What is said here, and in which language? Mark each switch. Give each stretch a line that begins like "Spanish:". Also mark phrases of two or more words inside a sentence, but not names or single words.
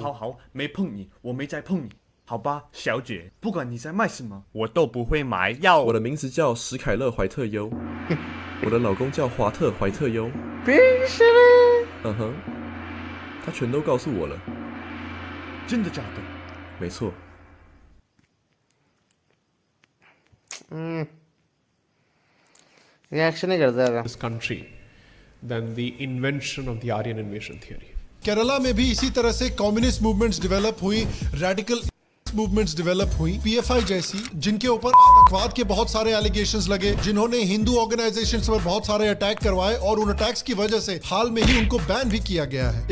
Chinese: 好，没碰你，我没再碰你，好吧，小姐，不管你在卖什么，我都不会买。我的名字叫史凯勒·怀特优，我的老公叫华特·怀特优。冰淇淋。他全都告诉我了。真的假的？没错。
Hindi: रिएक्शन नहीं करता है
English: this country than the invention of the Aryan invasion theory.
Hindi: केरला में भी इसी तरह से
English: communist movements develop
Hindi: हुई,
English: radical movements develop
Hindi: हुई, पीएफआई जैसी, जिनके ऊपर आतंकवाद के बहुत सारे एलिगेशंस लगे, जिन्होंने हिंदू ऑर्गेनाइजेशंस पर बहुत सारे अटैक करवाए और उन अटैक्स की वजह से हाल में ही उनको बैन भी किया गया है।